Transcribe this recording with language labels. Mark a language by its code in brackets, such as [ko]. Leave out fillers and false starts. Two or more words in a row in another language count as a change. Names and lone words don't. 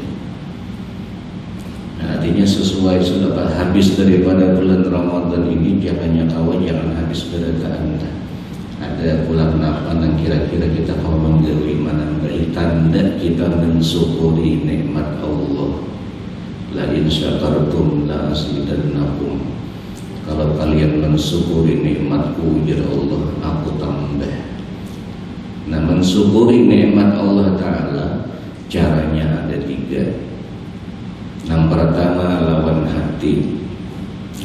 [bjn] Nah, artinya sesuai sudah habis daripada bulan Ramadan ini jangannya kawan, jangan habis berataan. Ada pulang napa yang kira-kira kita kalau menggawi mana dari tanda kita mensyukuri nikmat Allah. [ar] La in syakartum la azidannakum. [bjn] Kalau kalian mensyukuri nikmatku ujar Allah, aku tambah. Nah mensyukuri nikmat Allah Ta'ala caranya ada 3. Yang pertama lawan hati.